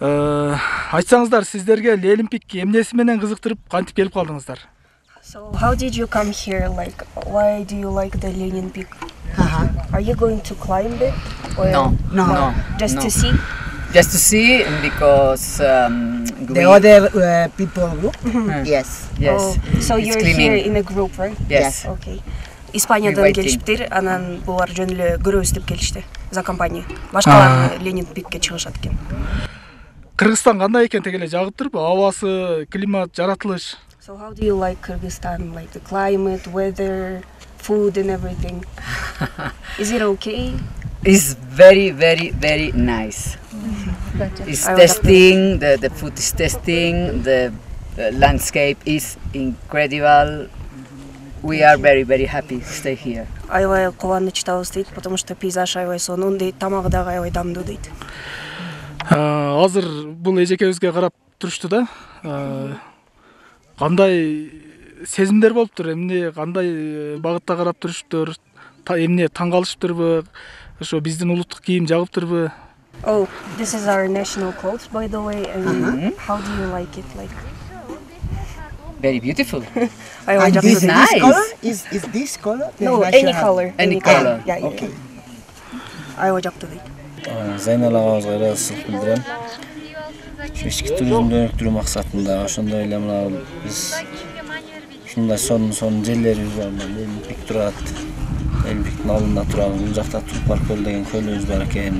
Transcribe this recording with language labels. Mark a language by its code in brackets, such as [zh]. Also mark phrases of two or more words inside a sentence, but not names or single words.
[ky] Айтсаңыздар, сиздерге Лелимпик эмнеси менен кызыктырып кантип келип калдыңыздар? [en] So how did you come here? Like, why do you like the Lenin Peak? Are you going to climb it? Or No. Just No. to see? Just to see because The other people group? yes. Oh, so It's you're cleaning. here in a group, right? Yes. [ky] Okay. Испаниядан [en] waiting. [ky] келишиптир, анан булар жөн эле көрөбүз деп келишти. [ru] За компания. [ky] Башкалар Ленин Пикке чыгышат экен. Кыргызстан кандай экен тегеле жагып турбу? Абасы, климат, жаратылыш. [en] So how do you like Kyrgyzstan? Like the climate, weather, food and everything? Is it okay? It's very, very, very nice. It's I would testing, the food is testing, the landscape is incredible. We are very, very happy to stay here. [ky] Аябай кубанычтабыз дейт, [ru] потому что [ky] пейзаж аябай сонун дейт, тамагы дагы аябай дамдуу дейт. Азыр бул эжекебизге карап турушту да. Кандай сезимдер болуптур? Эмне кандай багытта карап туруштур? Эмне таң калышыптырбы? Ошо биздин улуттук кийим жагыптырбы? [en] Oh, this is our national clothes, by the way. And how do you like it? Like, Very beautiful. [ky] аябай [en] And [ky] жакты [en] this, [ky] дейт. [en] Nice. this color? Is this color? the No, national- any color. Any color. Yeah, Okay. [ky] Аябай жакты дейт. Зайнал агабызга ыраазычылык билдирем. Ички туризмди өнүктүрүү максатында ошондой эле мына биз ушундай сонун жерлерибиз бар. Лелимпик турат. Лелимпиктин алдында турабыз. Бул жакта Тулпар көл деген көлүбүз бар экен.